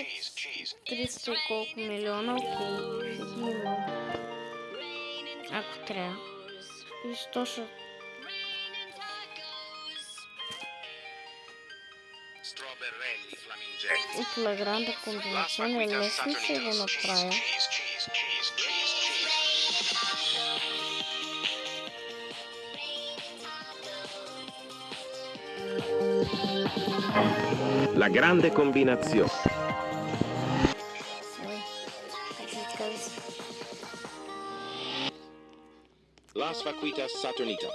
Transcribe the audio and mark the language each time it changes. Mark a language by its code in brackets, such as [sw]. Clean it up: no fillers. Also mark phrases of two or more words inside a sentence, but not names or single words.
[bg] 300 и колко милиона, окей. Ще ги имам. Ако трябва. И що ще... От La Grande Combinazione лесно ще го направя. La grande combinazione. Las Vaquitas Saturnitas.